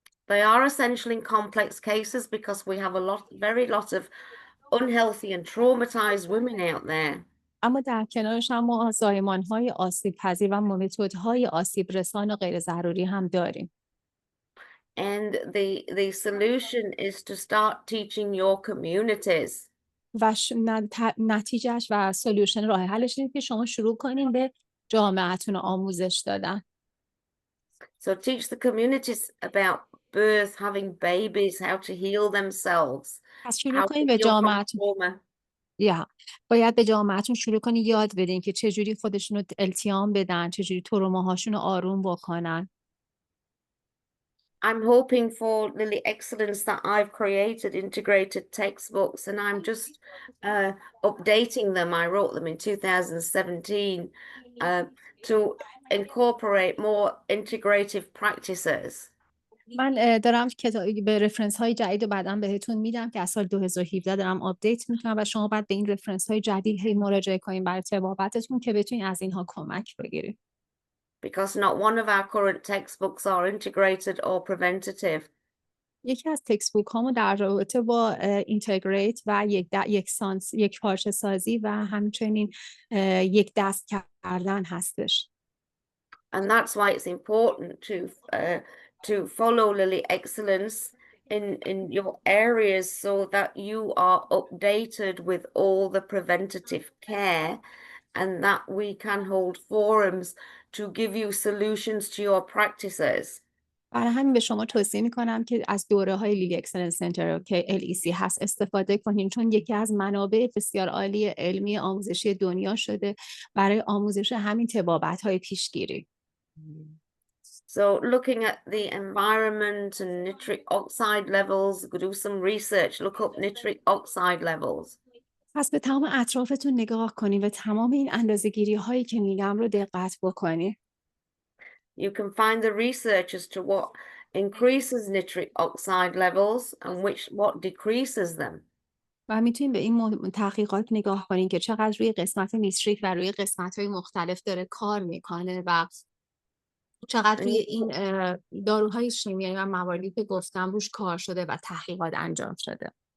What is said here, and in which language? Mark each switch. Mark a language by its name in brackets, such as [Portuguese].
[English] They are essential in complex cases because we have very lot of unhealthy and traumatized women out there. [Persian] اما در کنارش هم ما زایمان‌های آسیب پذیر و متدهای آسیب رسان و غیر ضروری هم داریم. [English] And the solution is to start teaching your communities. [Persian] و نتیجهش و سولوشن راه حلش اینه که شما شروع کنین به جامعهتون آموزش دادن. [English] So teach the communities about birth, having babies, how to heal themselves. [Persian] پس شروع کنین به جامعهتون. باید به جامعهتون شروع کنین یاد بدین که چجوری خودشون رو التیام بدن، چجوری تروماهاشون رو آروم بکنن. [English] I'm hoping for Lily Excellence that I've created integrated textbooks and I'm just updating them. I wrote them in 2017 to incorporate more integrative practices. [Persian] من دارم به رفرنس های جدید و بعداً بهتون میدم که از سال 2017 دارم آپدیت میکنم و شما باید به این رفرنس های جدید هی مراجعه کنین برای طبابتتون که بتونین از اینها کمک بگیرید. [English] Because not one of our current textbooks are integrated or preventative. [Persian] یکی از تکست بوک هامو در رابطه با اینتگریت و یک پارچه سازی و همچنین یک دست کردن هستش. [English] And that's why it's important to follow Lily Excellence in your areas so that you are updated with all the preventative care and that we can hold forums to give you solutions to your practices. [Persian] برای همین به شما توصیه میکنم که از دوره های لیلی اکسلنس سنتر که LEC هست استفاده کنین، چون یکی از منابع بسیار عالی علمی آموزشی دنیا شده برای آموزش همین طبابت های پیشگیری. [English] So looking at the environment and nitric oxide levels, do some research, look up nitric oxide levels. [Persian] پس به تمام اطرافتون نگاه کنین و تمام این اندازه‌گیری هایی که میگم رو دقت بکنین. [English] You can find the research as to what increases nitric oxide levels and what decreases them. [Persian] و میتونین به این تحقیقات نگاه کنین که چقدر روی قسمت نیتریک و روی قسمت‌های مختلف داره کار میکنه و چقدر روی این داروهای شیمیایی و مواردی که گفتم روش کار شده و تحقیقات انجام شده.